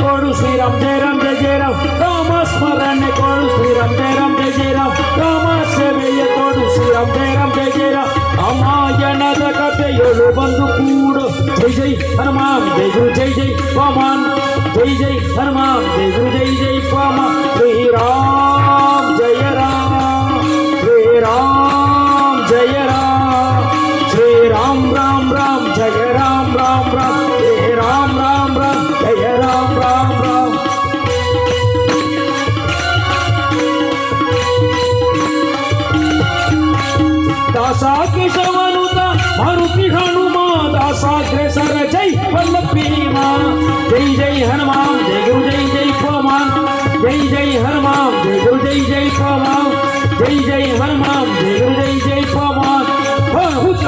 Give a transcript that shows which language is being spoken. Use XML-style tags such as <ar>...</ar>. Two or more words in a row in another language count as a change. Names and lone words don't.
<sa>श्रीराम जय राम जय जय राम राम स्मरण करू श्रीराम जय राम जय जय राम राम</sa> <kn>सेवेय तोडू</kn> <sa>श्रीराम जय राम जय जय राम</sa> <kn>ರಾಮಾಯಣದ ಕಥೆಯೊಳು ಬಂದು ಕೂಡು ಜೈ ಜೈ ಹನುಮಾನ್ ಜೈ ಗುರು ಜೈ ಜೈ ಪವಮಾನ್ ಜೈ ಜೈ ಹನುಮಾನ್ ಜೈ ಗುರು ಜೈ ಜೈ ಪವಮಾನ್ ಶ್ರೀರಾಮ್ ಜಯ ರಾಮ್ ಶ್ರೀರಾಮ್ ಜಯ ರಾಮ್ ಶ್ರೀರಾಮ್ ರಾಮ್ ರಾಮ್ ಜಯ ರಾಮ್ ರಾಮ್ ರಾಮ್ ಜಯ ರಾಮ್ ರಾಮ್ ರಾಮ್ ಜಯ ರಾಮ್ ರಾಮ್ ರಾಮ್</kn> <sa>दासा केशवनुता मारुति हनुमा दासाग्रेसर जय वल्लभीमा जय जय हनुमान जय गुरु जय जय पवमान जय जय हनुमान जय गुरु जय जय पवमान जय जय हनुमान जय गुरु जय जय पवमान</sa>